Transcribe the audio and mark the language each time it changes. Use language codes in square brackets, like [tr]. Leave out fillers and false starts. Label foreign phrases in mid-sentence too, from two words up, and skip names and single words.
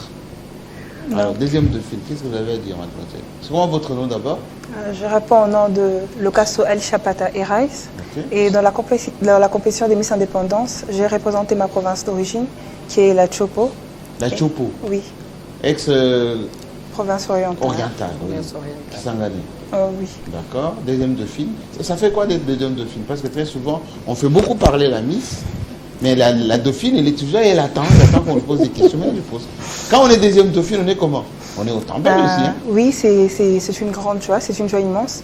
[fr] Alors, 2e Dauphine, qu'est-ce que vous avez à dire, mademoiselle? C'est comment votre nom d'abord? Je réponds au nom de Locasso El Chapata Erais. Et dans la compétition des Miss Indépendance, j'ai représenté ma province d'origine, qui est la Chopo. La Chopo? Oui. Ex province orientale. Orientale, oui. Province orientale. Kisangani. Oui. D'accord. Deuxième Dauphine. Ça fait quoi d'être deuxième Dauphine? Parce que très souvent, on fait beaucoup parler la Miss, mais la Dauphine, elle est toujours, elle attend qu'on lui pose des questions. Mais elle lui pose. Quand on est deuxième Dauphine, on est comment? On est autant belle aussi. Hein? Oui, c'est une grande joie, c'est une joie immense.